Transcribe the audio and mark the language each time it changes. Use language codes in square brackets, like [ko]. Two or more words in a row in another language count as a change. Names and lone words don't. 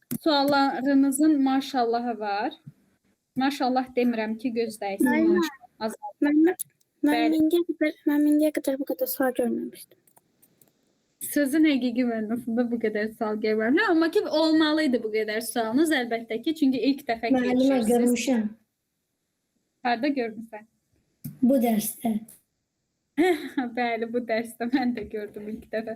[az] Suallarınızın maşallahı var. Maşallah demirəm ki, gözdəyəsiniz. Aynen. Maşallah. Ben Bəli. [tr] ben indiye kadar bu kadar soru görmemiştim. [az] Sözün həqiqi mənasında bu qədər sual gəlməli. Amma ki, olmalıydı bu qədər sualınız əlbəttə ki. Çünki ilk dəfə Müəllimə keçirsiniz. görmüşəm Harada görmüsən? bu dərsdə. Bəli, bu dərsdə mən də gördüm ilk dəfə.